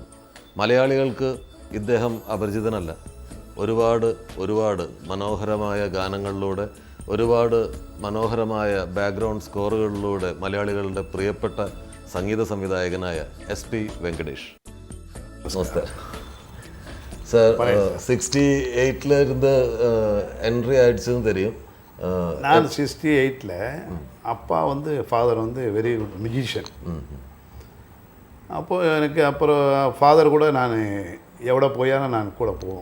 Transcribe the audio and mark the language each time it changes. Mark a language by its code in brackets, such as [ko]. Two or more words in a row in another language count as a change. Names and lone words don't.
[ml] മലയാളികൾക്ക് ഇദ്ദേഹം അപരിചിതനല്ല. ഒരുപാട് മനോഹരമായ ഗാനങ്ങളിലൂടെ, ഒരുപാട് മനോഹരമായ [en] background scores [ml] മലയാളികളുടെ പ്രിയപ്പെട്ട സംഗീത സംവിധായകനായ SP വെങ്കടേഷ്. [ta] നമസ്തേ சார். 68ல் இருந்து என்ட்ரி ஆயிடுச்சுன்னு தெரியும். நான் 68ல் அப்பா வந்து ஃபாதர் வந்து [en] very good musician. [ta] அப்போது எனக்கு அப்புறம் ஃபாதர் கூட நான் எவ்வளோ போயாலும் நான் கூட போவோம்.